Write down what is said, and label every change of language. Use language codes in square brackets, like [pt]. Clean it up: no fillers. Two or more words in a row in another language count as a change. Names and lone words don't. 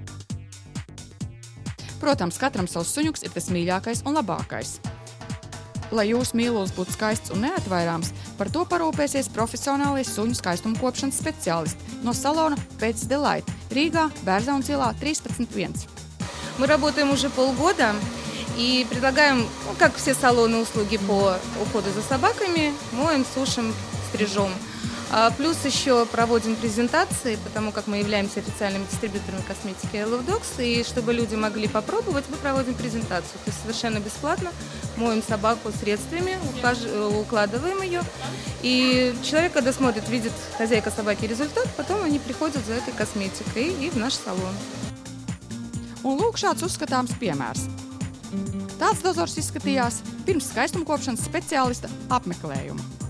[lv] Protams, katram savs suņuks ir tas mīļākais un labākais. Lai jūsu mīlulis būtu skaists un neatvairāms, par to parūpēsies profesionālie suņu skaistumkopšanas speciālisti no salona Pets Delight Рīgā, Bērzauna ielā 13-1. [ru] Мы работаем уже полгода и предлагаем, как все салоны, услуги по уходу за собаками, моем, сушим, стрижем. Плюс еще проводим презентации, потому как мы являемся официальными дистрибьюторами косметики I Love Dogs, и чтобы люди могли попробовать, мы проводим презентацию. То есть совершенно бесплатно моем собаку средствами, укладываем ее. И человек, когда смотрит, видит хозяйка собаки результат, потом они приходят за этой косметикой и в наш салон. [lv] Un lūk, šāds uzskatāms piemērs. Tāds dozors izskatījās pirms skaistumkopšanas speciālista apmeklējuma.